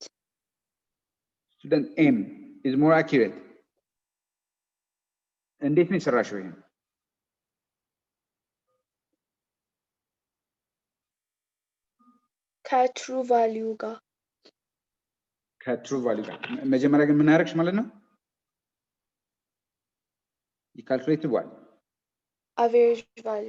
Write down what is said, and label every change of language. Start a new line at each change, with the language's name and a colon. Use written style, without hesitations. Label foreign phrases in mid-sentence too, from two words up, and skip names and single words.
English: Student M is more accurate.
Amharic: እንዴት ነው የሰራሽው ይሄን?
English: ከtrue value ጋር
Amharic: ከ
English: true value
Amharic: ጋር መጀመሪያ ግን ምን አደረግሽ ማለት ነው?
English: You calculated what? average value.